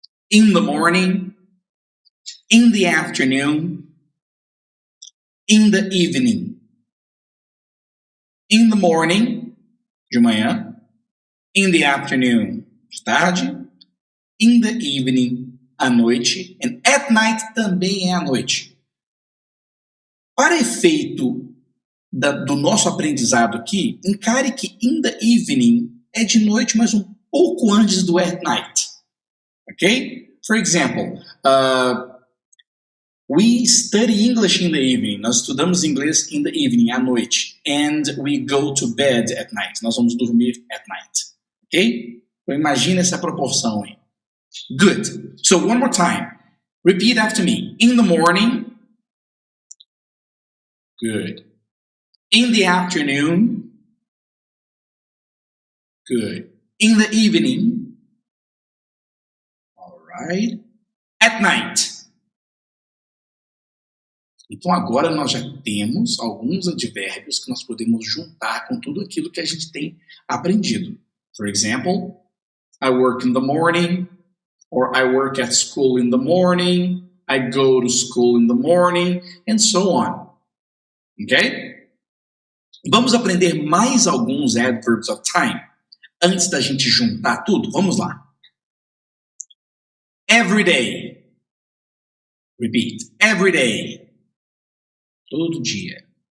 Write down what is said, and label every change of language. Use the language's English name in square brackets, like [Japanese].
[English] In the morning, in the afternoon, in the evening. In the morning, [Portuguese] de manhã, [English] in the afternoon, [Portuguese] de tarde, [English] in the evening, [Portuguese] à noite, [English] and at night [Portuguese] também é à noite. Para efeito do nosso aprendizado aqui, encare que in the evening é de noite, mas um pouco antes do at night. Ok? [English] For example, we study English in the evening. [Portuguese] Nós estudamos inglês [English] in the evening, [Portuguese] à noite. [English] And we go to bed at night. [Portuguese] Nós vamos dormir at night. Ok? Então imagina essa proporção aí. [English] Good. So one more time. Repeat after me. In the morning. Good. In the afternoon. Good. In the evening. All right. At night. [Portuguese] Então agora nós já temos alguns advérbios que nós podemos juntar com tudo aquilo que a gente tem aprendido. [English] For example, I work in the morning, or I work at school in the morning, I go to school in the morning, and so on. Ok? [Portuguese] Vamos aprender mais alguns adverbs of time antes da gente juntar tudo? Vamos lá. [English] Every day. Repeat. Every day. [Portuguese] Todo dia.